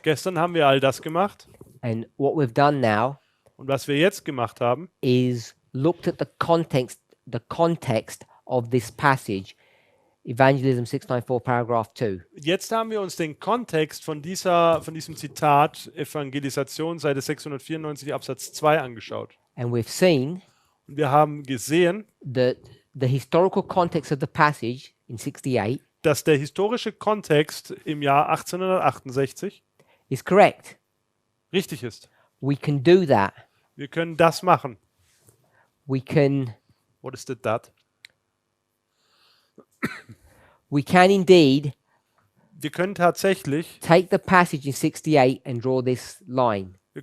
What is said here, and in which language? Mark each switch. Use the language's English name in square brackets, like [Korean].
[German] Gestern haben wir all das gemacht [English] and what we've done now [German] und was wir jetzt gemacht haben, [English] is looked at the context of this passage, Evangelism 694, paragraph 2. [German] jetzt haben wir uns den Kontext von diesem Zitat Evangelisation Seite 694 Absatz 2 angeschaut. [English] And we've seen [German] Und wir haben gesehen, [English] that the historical context of the passage in 68 [German] dass der historische Kontext im Jahr 1868 [English] is correct. [German] richtig ist. [English] We can do that. [German] Wir können das machen. [English] We can What is that? indeed [German] Wir können tatsächlich [English] take the passage in 68 and draw this line.